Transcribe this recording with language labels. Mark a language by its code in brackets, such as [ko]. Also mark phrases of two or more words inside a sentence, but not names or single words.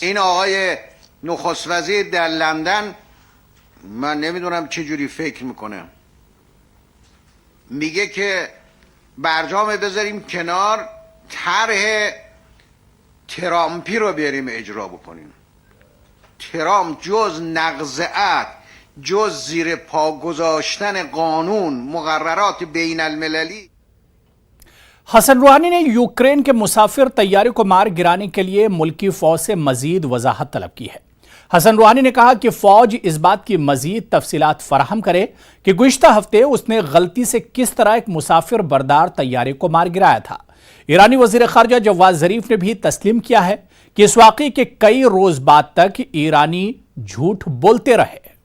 [fa] این آقای نخست وزیر در لندن من نمیدونم چه جوری فکر میکنه، میگه که برجام بذاریم کنار، طرح ترامپی رو بریم اجرا بکنیم. ترامپ جز نقض عهد، جز زیر پا گذاشتن قانون، مقررات بین المللی۔ [ur] حسن روحانی نے یوکرین کے مسافر طیارے کو مار گرانے کے لیے ملکی فوج سے مزید وضاحت طلب کی ہے۔ حسن روحانی نے کہا کہ فوج اس بات کی مزید تفصیلات فراہم کرے کہ گزشتہ ہفتے اس نے غلطی سے کس طرح ایک مسافر بردار طیارے کو مار گرایا تھا۔ ایرانی وزیر خارجہ جواد ظریف نے بھی تسلیم کیا ہے کہ اس واقعے کے کئی روز بعد تک ایرانی جھوٹ بولتے رہے۔